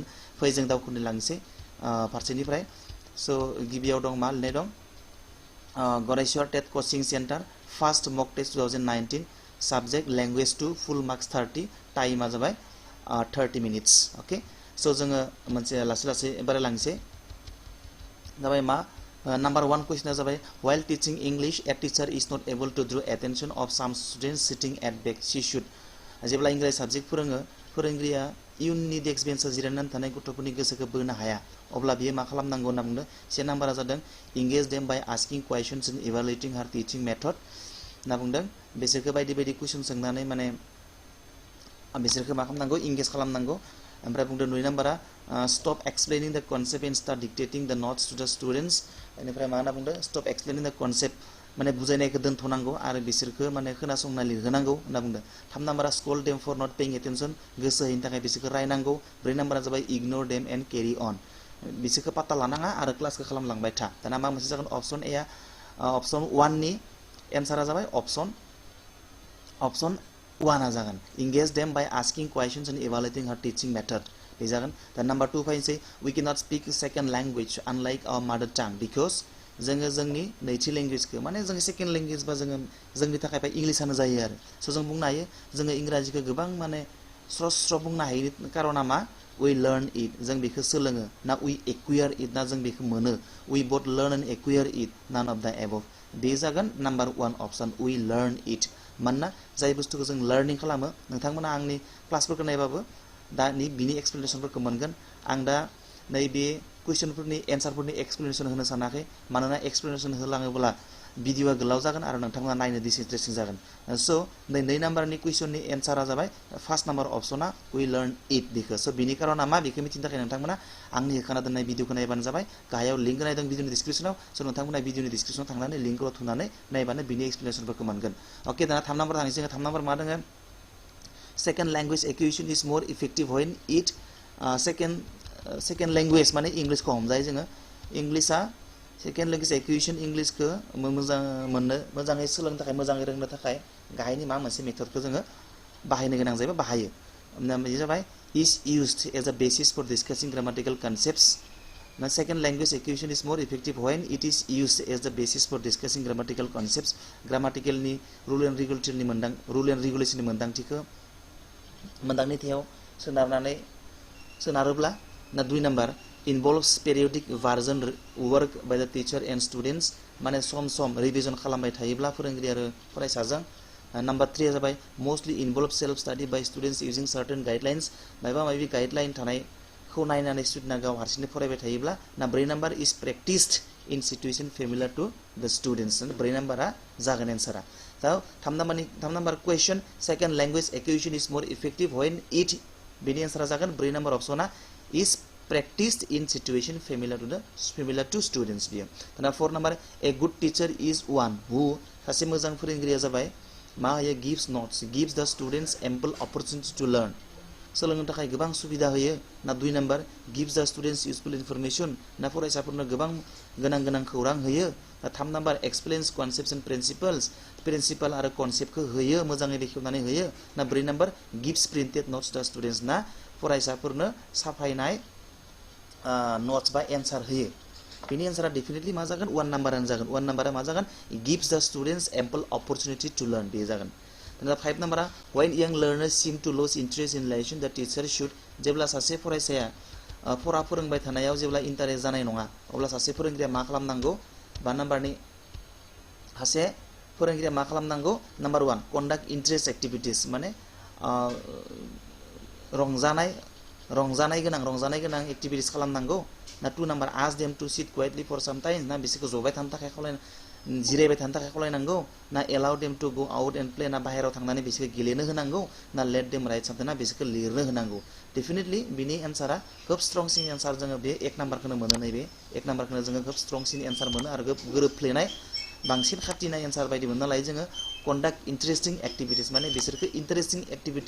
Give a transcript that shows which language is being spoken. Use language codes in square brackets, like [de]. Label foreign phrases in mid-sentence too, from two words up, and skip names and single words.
[brx] फै जों दावखोनो लांसै फारसेनिफ्राय। स गिबियाव दं मा लिरनाय दं गरेस्वर टेट कोचिं सेन्टार [en] first mock test [brx] 2019 [en] subject language [brx] 2 [en] full marks [brx] 30 टाइमा जाबाय 30 मिनिट्स। ओके स जोङो मोनसे लासै लासै बारे लांसै जाबाय मा [en] number 1 question [brx] जाबाय [en] while teaching English a teacher is not able to draw attention of some students sitting at back she should [brx] जेब्ला इंराजि सब्जेक्ट फोरोङो फोरोंगिरिया इयुननि डेस्क बेन्चआव जिरायनानै थानाय गथ'फोरनि गोसोखौ बोनो हाया अब्ला बियो मा खालामनांगौ होनना बुंदों। से नाम्बारा जादों [en] engage them by asking questions in evaluating her teaching method [brx] होनना बुंदों। बिसोरखौ बायदि बायदि कुइसन सोंनानै माने बिसोरखौ मा खालामनांगौ इंगेज खालामनांगौ। ओमफ्राय बुंदों 2 नाम्बारा [en] stop explaining the concept and start dictating the notes to the students. [brx] बेनिफ्राय मा होनना बुंदों [en] stop explaining the concept [brx] माने बुजायनायखौ दोनथ'नांगौ आरो बिसोरखौ माने खोनासंना लिरहोनांगौ होनना बुंदों। [en] 3 नाम्बारा scold them for not paying attention [brx] गोसो होयैनि थाखाय बिसोरखौ रायनांगौ। 4 नाम्बारा जाबाय [en] ignore them and carry on [brx] बिसोरखौ पात्ता लानाङा आरो क्लासखौ खालामलांबाय था। दाना मा मोनसे जागोन [en] option A option 1 [brx] नि एन्सारा जाबाय ऑप्शन 1 जागोन [en] engage them by asking questions and evaluating her teaching method [brx] बे जागोन। दा नंबर 2 फैनोसै [en] we can not speak second language unlike our mother tongue because [brx] जोङो जोंनि नैथि लेंगुवेजखौ माने जों [en] second language [brx] बा जोङो जोंनि थाखाय इंग्लिशानो जायो आरो स जों बुंनो हायो जोङो इंराजिखौ गोबां माने स्र स्र बुंनो हायैनि कारना मा [en] we learn it [brx] जों बेखौ सोलोङो ना [en] we acquire it [brx] ना जों बेखौ मोनो [en] we both learn and acquire it none of the above [brx] बे जागोन नंबर 1 ऑप्शन [en] we learn it. [brx] मानोना जाय बुस्थुखौ जों लर्निंग खालामो नोंथांमोना आंनि क्लासफोरखौ नायबाबो दा बिनि एक्सप्लेनेशनफोरखौ मोनगोन। आं दा नैबे कुइसनफोरनि एन्सारफोरनि एक्सप्लेनेशन होनो सानाखै मानोना एक्सप्लेनेशन होलाङोब्ला भिडिअआ गोलाव जागोन आरो नोंथांमोना नायनो डिसइन्ट्रेस्टिं जागोन। स 2 नाम्बारनि कुइसननि एन्सारा जाबाय [en] first number [brx] ऑप्शना [en] we learn it [brx] बेखौ। स बिनि कारना मा बेखौ मिथिनो थाखाय नोंथांमोना आंनि होखाना दोननाय भिडिअखौ नायबानो जाबाय। गाहायाव लिंक होनाय दं भिडिअनि डिसक्रिप्शनाव स नोंथांमोना भिडिअनि डिसक्रिप्शनाव थांनानै लिंकआव थुनानै नायबानो बिनि एक्सप्लेनेशनफोरखौ मोनगोन। ओके दाना 3 नाम्बार थांनोसै 3 नाम्बार मा दङ [en] second language acquisition is more effective when it second language [brx] माने इंग्लिशखौ हमजायो जोङो इंग्लिशा [en] second language acquisition [brx] इंग्लिशखौ मोजाङै सोलोंनो थाखाय मोजाङै रोंनो थाखाय गाहायनि मा मोनसे मेथडखौ जोङो बाहायनो गोनां जायो बाहायो बे जाबाय [en] is used as a basis for discussing grammatical concepts. ना second language acquisition is more effective when it is used as the basis for discussing grammatical concepts grammatical rule and regulation [brx] मोनदांथियाव सोनारोब्ला ना 2 नाम्बार [en] involves periodic version work by the teacher and students माने some revision [brx] खालामबाय थायोब्ला फोरोंगिरि आरो फरायसाजों। नंबर 3 जाबाय [en] mostly involve self study by students using certain guidelines [brx] माबा माबि गाइडलाइन थानायखौ नायनानै स्टुडेन्टआ गाव हारसिंनो फरायबाय थायोब्ला ना 4 नाम्बार [en] is practised in situation familiar to the students [brx] 4 नाम्बारा जागोन एन्सारा। दा 3 नाम्बार [en] question second language acquisition is more effective when it [brx] बेनि एन्सारा जागोन 4 नाम्बार ऑप्शना [en] इज practiced in situation familiar to students बियो। [brx] दाना 4 नाम्बार [en] a good teacher is one who [brx] सासे मोजां फोरोंगिरिया जाबाय मा होयो [en] gives notes gives the students ample opportunity to learn [brx] सोलोंनो थाखाय गोबां सुबिदा होयो ना 2 नाम्बार [en] gives the students useful information [brx] ना फरायसाफोरनो गोबां गोनां खौरां होयो। 3 नाम्बार [en] explains concepts and principle [brx] आरो कन्सेप्टखौ होयो मोजाङै बेखेवनानै होयो ना 4 नाम्बार [en] gives printed notes the students [brx] ना फरायसाफोरनो साफायनाय नोट्स बा एन्सार होयो। बेनि एन्सारा डेफिनेटली मा जागोन 1 नाम्बारानो जागोन 1 नाम्बारा मा जागोन [en] gives the students ample opportunity to learn [brx] बे जागोन। दाना 5 नाम्बारा [en] when young learners seem to lose interest in lesson the teacher should [brx] जेब्ला सासे फरायसाया फरा फोरोंबाय थानायाव जेब्ला इन्टारेस्ट जानाय नङा अब्ला सासे फोरोंगिरिया मा खालामनांगौ 5 नाम्बारनि सासे फोरोंगिरिया मा खालामनांगौ नाम्बार 1 [en] conduct interest activities [brx] माने रंजानाय गोनां एक्टिभिटीज खालामनांगौ ना 2 नाम्बार [en] ask them to sit quietly for some time [brx] ना बिसोरखौ जबाय थानो थाखाय जिरायबाय थानो थाखाय खावलायनांगौ ना [en] allow them to go out and play [brx] ना बाहेरायाव थांनानै बिसोरखौ गेलेनो होनांगौ ना [en] let them write something [brx] ना बिसोरखौ लिरनो होनांगौ डेफिनेटली बिनि एन्सारा खोब स्ट्रंसिन एन्सार जोङो बे 1 नाम्बारखौनो मोनो नैबे 1 नाम्बारखौनो जोङो खोब स्ट्रंसिन एन्सार मोनो आरो गोरोबफ्लेनाय बांसिन खाथिनाय एन्सार बायदि मोनना लायो जोङो [en] conduct interesting activities [brx] माने बिसोरखौ [en] interesting activity